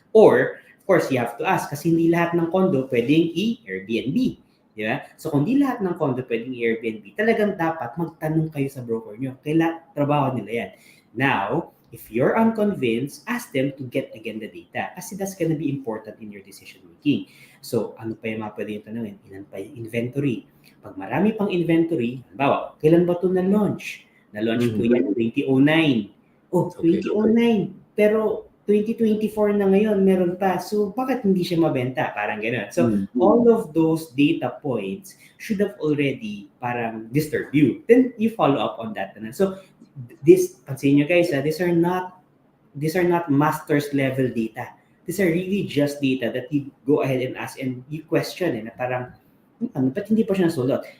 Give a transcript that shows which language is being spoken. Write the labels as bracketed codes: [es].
[en] Or, of course, you have to ask [tl] kasi hindi lahat ng condo pwedeng i-Airbnb. Diba? So kung di lahat ng condo pwedeng i-Airbnb, talagang dapat magtanong kayo sa broker nyo. Trabaho nila yan. [en] Now, if you're unconvinced, ask them to get again the data kasi that's gonna be important in your decision making. [tl] So, ano pa yung mga pwede yung tanongin? Ilan pa yung inventory? Pag marami pang inventory, halimbawa, kailan ba ito na-launch? Na-launch po yan 2009. Oh, 2009. Pero 2024 na ngayon, meron pa. So, bakit hindi siya mabenta? Parang gano'n. [en] So, all of those data points should have already parang disturb you. Then, you follow up on that. So, pansin nyo guys, these are not master's level data. These are really just data that you go ahead and ask and you question [tl] na parang, ba't hindi pa siya nasulot?